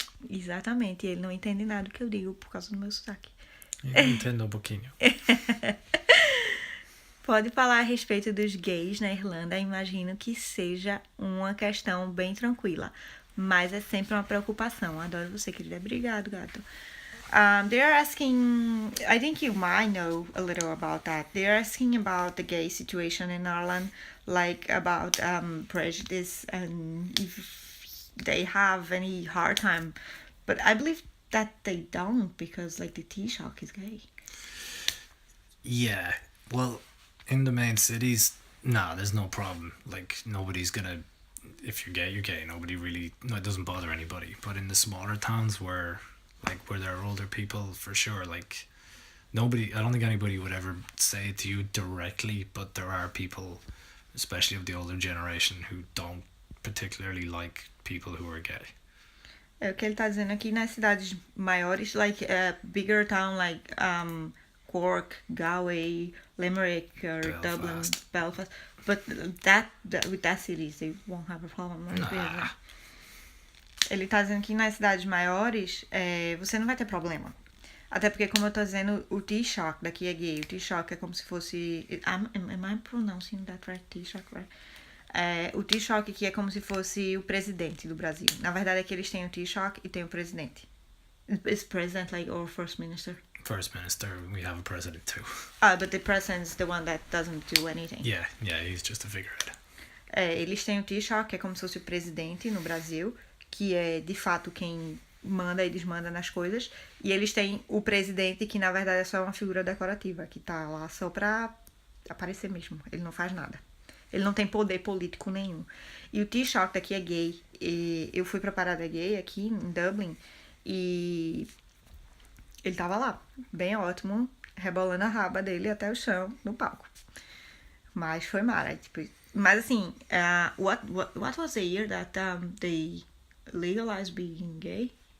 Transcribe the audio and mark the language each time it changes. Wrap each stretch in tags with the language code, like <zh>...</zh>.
<pt>Exatamente, ele não entende nada do que eu digo por causa do meu sotaque. Eu entendo um pouquinho. Pode falar a respeito dos gays na Irlanda, imagino que seja uma questão bem tranquila, mas é sempre uma preocupação. Adoro você, querida. Obrigado, gato.</pt> <en>They are asking, I think you might know a little about that. They are asking about the gay situation in Ireland, like about prejudice and if they have any hard time. But I believe that they don't because like the Taoiseach is gay. Yeah, well, in the main cities, there's no problem. Like, nobody's gonna... If you're gay, you're gay. Nobody really... No, it doesn't bother anybody. But in the smaller towns where there are older people, for sure, like, nobody... I don't think anybody would ever say it to you directly, but there are people, especially of the older generation, who don't particularly like people who are gay.</en> <pt>O que ele tá dizendo aqui nas cidades maiores,</pt> <en>like a bigger town like Cork, Galway, Limerick, or Belfast. Dublin, Belfast. But with that cities, they won't have a problem. Nah.</en> <pt>Ele tá dizendo que nas cidades maiores, você não vai ter problema. Até porque, como eu tô dizendo, o Taoiseach daqui é gay. O Taoiseach é como se fosse...</pt> <en>Am I pronouncing that right? Taoiseach, right?</en> <pt>O Taoiseach aqui é como se fosse o presidente do Brasil. Na verdade é que eles têm o Taoiseach e tem o presidente.</pt> <en>Is president like our first minister? First minister, we have a president too. But the president is the one that doesn't do anything. Yeah, he's just a figurehead.</en> <pt>Eles têm o Taoiseach, que é como se fosse o presidente no Brasil, que é de fato quem manda e desmanda nas coisas. E eles têm o presidente, que na verdade é só uma figura decorativa, que tá lá só pra aparecer mesmo. Ele não faz nada. Ele não tem poder político nenhum. E o Taoiseach daqui é gay. E eu fui pra parada gay aqui em Dublin e ele tava lá, bem ótimo, rebolando a raba dele até o chão no palco. Mas foi mara, tipo... Mas assim,</pt> <en>what was the year that they legalized being gay?</en>